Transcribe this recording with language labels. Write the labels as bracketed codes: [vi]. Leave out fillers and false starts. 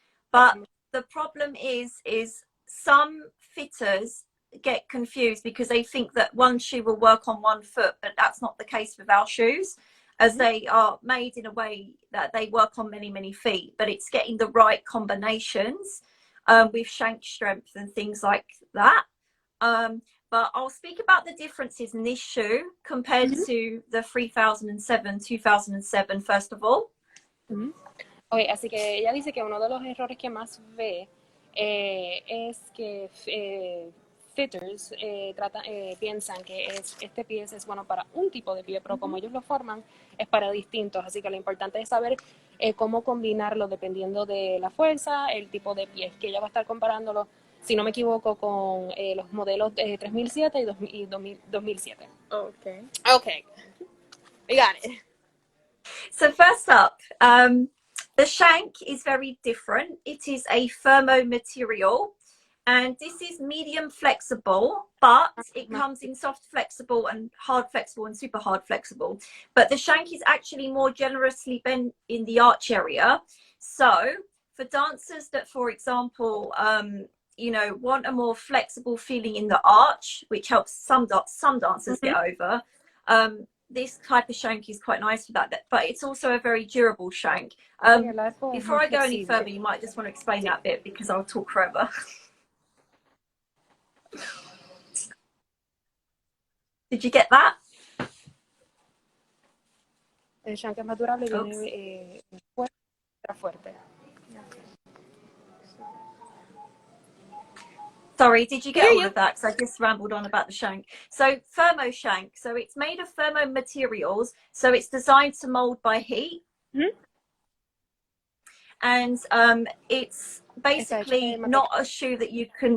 [en] But the problem is some fitters get confused because they think that one shoe will work on one foot, but that's not the case with our shoes, as they are made in a way that they work on many feet, but it's getting the right combinations with shank strength and things like that. But I'll speak about the differences in this shoe compared to the 3007, 2007, first of all. [es] Okay, así que ella dice que uno de los errores que más ve es que fitters piensan que este pie es bueno para un tipo de pie, pero como ellos lo forman es para distintos, así que lo importante es saber cómo combinarlo dependiendo de la fuerza, el tipo de pies, que ella va a estar comparándolo, si no me equivoco, con los modelos 3007 y 2007. [en] Okay. Okay, we got it. So first up, the shank is very different. It is a thermo material, and this is medium flexible, but it comes in soft flexible and hard flexible and super hard flexible. But the shank is actually more generously bent in the arch area. So for dancers that, for example, you know, want a more flexible feeling in the arch, which helps some dancers get over, this type of shank is quite nice for that, but it's also a very durable shank. Before I go any further, you might just want to explain that bit because I'll talk forever. Did you get that? [es] El shank es más durable y viene fuerte. [en] Sorry, did you get all of that? Because I just rambled on about the shank. So Thermo Shank, so it's made of thermo materials, so it's designed to mold by heat. And it's basically not a shoe that you can